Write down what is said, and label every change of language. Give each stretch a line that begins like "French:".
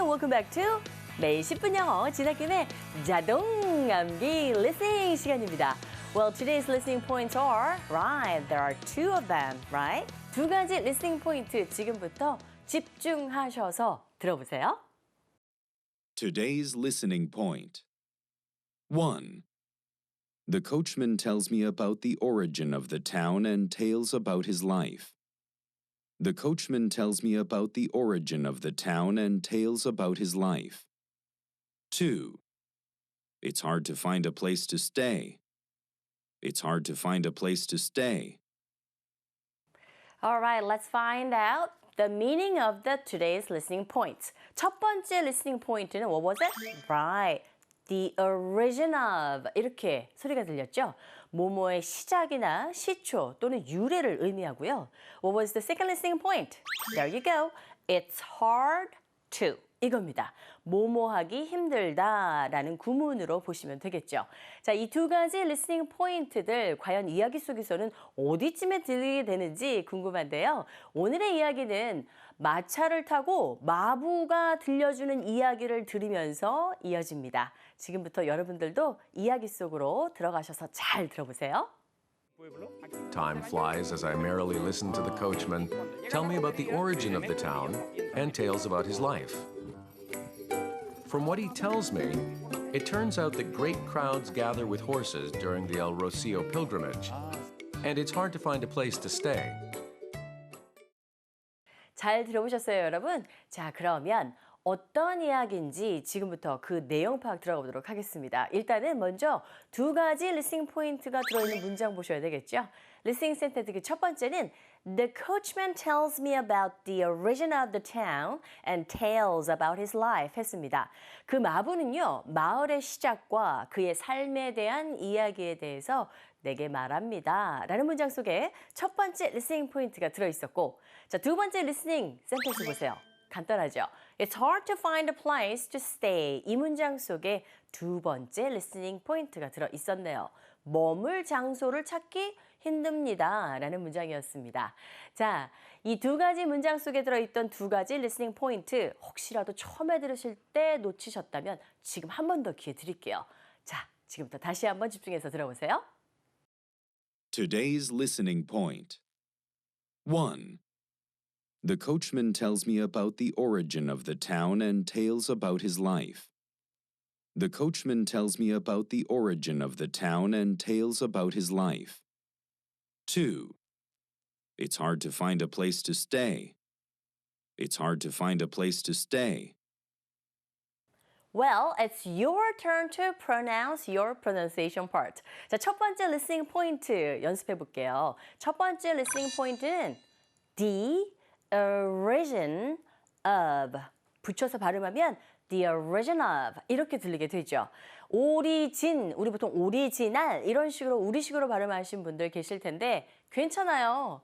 English: Welcome back to
Korean: 매일 10분 영어 지나킴의 자동암기 listening 시간입니다.
English: Well, today's listening points are, right, there are two of them, right?
Korean: 두 가지 listening point 지금부터 집중하셔서 들어보세요.
English: Today's listening point. 1. The coachman tells me about the origin of the town and tales about his life. The coachman tells me about the origin of the town and tales about his life. 2. It's hard to find a place to stay. It's hard to find a place to stay. All right, let's find out the meaning of the today's listening points.
Korean: 첫 번째 listening point는
English: what was it? Right. The origin of
Korean: 이렇게 소리가 들렸죠? 뭐뭐의 시작이나 시초 또는 유래를 의미하고요.
English: What was the second listening point? There you go. It's hard to
Korean: 이겁니다. 뭐뭐하기 힘들다라는 구문으로 보시면 되겠죠. 자, 이 두 가지 리스닝 포인트들 과연 이야기 속에서는 어디쯤에 들리게 되는지 궁금한데요. 오늘의 이야기는 마차를 타고 마부가 들려주는 이야기를 들으면서 이어집니다. 지금부터 여러분들도 이야기 속으로 들어가셔서 잘 들어보세요.
English: Time flies as I merrily listen to the coachman tell me about the origin of the town and tales about his life. From what he tells me, it turns out that great crowds gather with horses during the El Rocío pilgrimage, and it's hard to find a place to stay.
Korean: 잘 들어보셨어요, 여러분? 자, 그러면 어떤 이야기인지 지금부터 그 내용 파악 들어가 보도록 하겠습니다. 일단은 먼저 두 가지 리스닝 포인트가 들어있는 문장 보셔야 되겠죠? 리스닝 센텐스 첫 번째는
English: The coachman tells me about the origin of the town and tales about his life
Korean: 했습니다. 그 마부는요, 마을의 시작과 그의 삶에 대한 이야기에 대해서 내게 말합니다. 라는 문장 속에 첫 번째 리스닝 포인트가 들어있었고, 자, 두 번째 리스닝 센텐스 보세요. 간단하죠?
English: It's hard to find a place to stay.
Korean: 이 문장 속에 두 번째 리스닝 포인트가 들어있었네요. 머물 장소를 찾기 힘듭니다. 라는 문장이었습니다. 자, 이 두 가지 문장 속에 들어있던 두 가지 리스닝 포인트 혹시라도 처음에 들으실 때 놓치셨다면 지금 한 번 더 기회 드릴게요. 자, 지금부터 다시 한번 집중해서 들어보세요.
English: Today's listening point. 1. The coachman tells me about the origin of the town and tales about his life. The coachman tells me about the origin of the town and tales about his life. 2. It's hard to find a place to stay. It's hard to find a place to stay. Well, it's your turn to pronounce your pronunciation part.
Korean: 자, 첫 번째 listening 포인트 연습해 볼게요. 첫 번째 listening 포인트는 the origin of 붙여서 발음하면 the origin of 이렇게 들리게 되죠. 오리진, 우리 보통 오리지널 이런 식으로 우리식으로 발음하시는 분들 계실 텐데 괜찮아요.